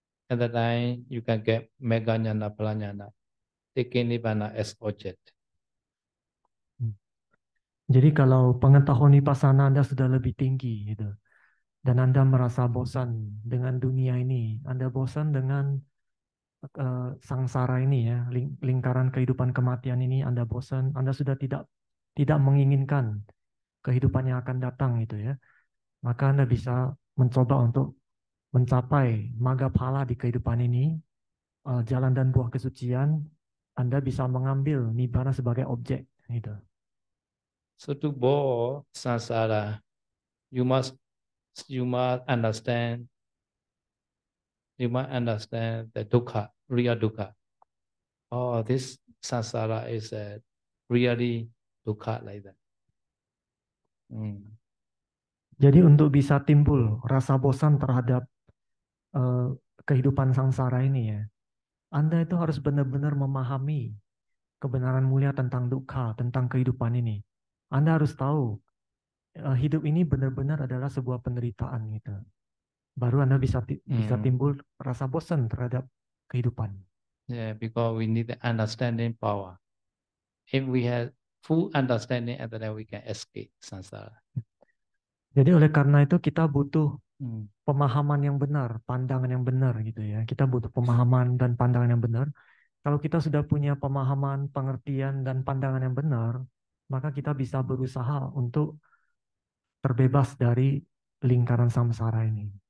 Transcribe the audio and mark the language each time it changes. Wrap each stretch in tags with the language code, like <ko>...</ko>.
<en>At that time, you can get mega jnana, phalajnana, taking nibbana as object.</en> <id>Jadi kalau pengetahuan vipassana Anda sudah lebih tinggi gitu, dan Anda merasa bosan dengan dunia ini, Anda bosan dengan sangsara ini ya, lingkaran kehidupan kematian ini, Anda bosan, Anda sudah tidak menginginkan kehidupan yang akan datang gitu ya, maka Anda bisa mencoba untuk mencapai maga phala di kehidupan ini, jalan dan buah kesucian, Anda bisa mengambil nibbana sebagai objek gitu.</id> <en>So to board samsara, you must understand the dukkha, real dukkha. Oh, this samsara is really dukkha like that.</en> <id>Jadi untuk bisa timbul rasa bosan terhadap kehidupan sangsara ini ya, Anda itu harus benar-benar memahami kebenaran mulia tentang dukkha, tentang kehidupan ini. Anda harus tahu hidup ini benar-benar adalah sebuah penderitaan gitu. Baru Anda bisa timbul rasa bosan terhadap kehidupan.</id> <en>Yeah, because we need the understanding power. If we have full understanding, and then we can escape samsara.</en> <id>Jadi oleh karena itu kita butuh pemahaman yang benar, pandangan yang benar gitu ya. Kita butuh pemahaman dan pandangan yang benar. Kalau kita sudah punya pemahaman, pengertian, dan pandangan yang benar, maka kita bisa berusaha untuk terbebas dari lingkaran samsara ini.</id>